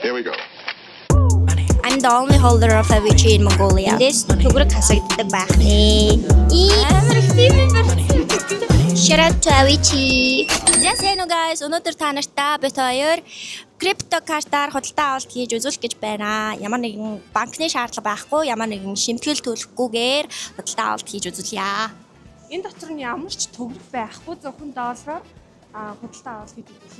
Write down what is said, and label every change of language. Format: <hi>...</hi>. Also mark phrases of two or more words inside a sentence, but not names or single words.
<en>go. I'm the only holder of Avicii in Mongolia.</en> <mn>This төгрөг хасагддаг байх нэ.</mn> <en>Shout out to Avicii. Yes, hello guys.</en> <mn>Өнөөдөр та нартай бит хоёр крипто картаар худалдаа авалт хийж үзүүлэх гэж байна. Ямар нэгэн банкны шаардлага байхгүй, ямар нэгэн шимтгэл төлөхгүйгээр худалдаа авалт хийж үзүүлье. Энэ дотор нь ямар ч төгрөг байхгүй зөвхөн доллараар худалдаа авалт хийж үзүүлнэ.</mn>